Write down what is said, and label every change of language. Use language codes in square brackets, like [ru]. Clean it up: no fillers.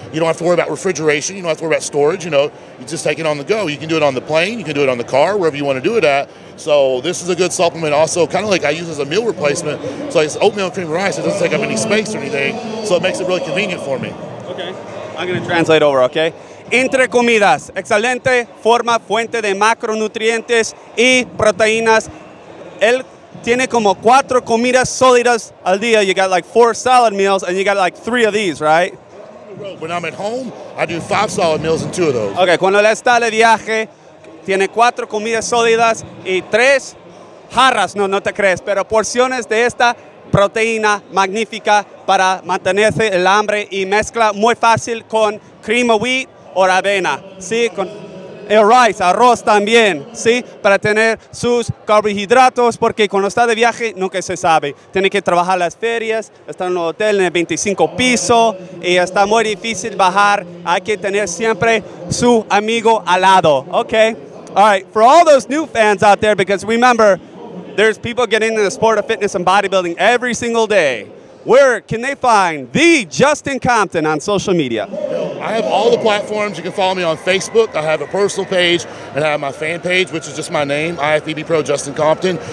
[en] You don't have to worry about refrigeration. You don't have to worry about storage. You know, you just take it on the go. You can do it on the plane. You can do it on the car, wherever you want to do it at. So this is a good supplement. Also, kind of like I use as a meal replacement. So it's oatmeal and cream of rice. It doesn't take up any space or anything. So it makes it really convenient for me. Okay. I'm going to translate over, okay? [es] Entre comidas, excelente forma, fuente de macronutrientes y proteínas. Él tiene como 4 comidas sólidas al día. [en] You got like 4 salad meals and you got like 3 of these, right? When I'm at home, I do 5 solid meals and 2 of those. [es] Okay, cuando él está de viaje, tiene 4 comidas sólidas y 3 jarras, no te crees, pero porciones de esta proteína magnífica para mantenerse el hambre y mezcla muy fácil con cream of wheat o avena, ¿sí? el rice, arroz también, ¿sí? Para tener sus carbohidratos, porque cuando está de viaje nunca se sabe. Tiene que trabajar las ferias, está en un hotel en el 25 piso y está muy difícil bajar. Hay que tener siempre su amigo al lado, okay? [en] All right, for all those new fans out there, because remember, there's people getting into the sport of fitness and bodybuilding every single day. Where can they find the Justin Compton on social media? I have all the platforms. You can follow me on Facebook. I have a personal page and I have my fan page, which is just my name, IFBB Pro Justin Compton.